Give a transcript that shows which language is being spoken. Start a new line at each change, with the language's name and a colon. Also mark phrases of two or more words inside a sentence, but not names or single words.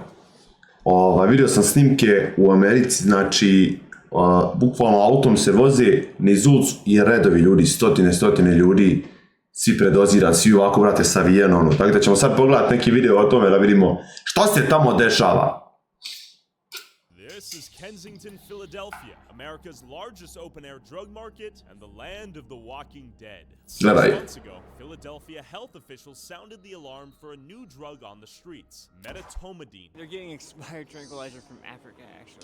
Bosnian: Vidio sam snimke u Americi, znači bukvalno autom se voze niz ulicu i redovi ljudi, stotine ljudi, svi predozirani, svi ovako, brate, savijeno, tako da ćemo sad pogledati neki video o tome da vidimo što se tamo dešava.
English: This is Kensington, Philadelphia, America's largest open-air drug market and the land of the walking dead. 6 months ago, Philadelphia health officials sounded the alarm for a new drug on the streets, medetomidine. They're getting expired tranquilizer from Africa, actually.